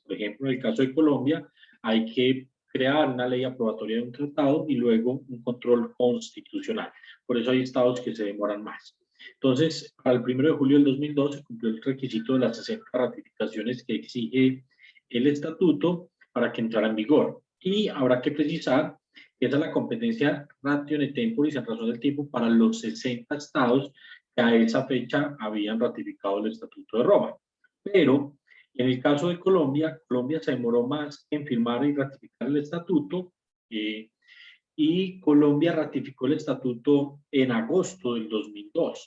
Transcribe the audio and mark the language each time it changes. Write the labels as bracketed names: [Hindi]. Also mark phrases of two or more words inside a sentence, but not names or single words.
[Spanish] Por ejemplo, en el caso de Colombia, hay que crear una ley aprobatoria de un tratado y luego un control constitucional. Por eso hay estados que se demoran más. Entonces, al 1 de julio del 2002 se cumplió el requisito de las 60 ratificaciones que exige el estatuto para que entrara en vigor. Y habrá que precisar que esa es la competencia [Latin] ratio in temporis [Spanish] en razón del tiempo para los 60 estados que a esa fecha habían ratificado el Estatuto de Roma. Pero en el caso de Colombia, Colombia se demoró más en firmar y ratificar el estatuto y Colombia ratificó el estatuto en agosto del 2002.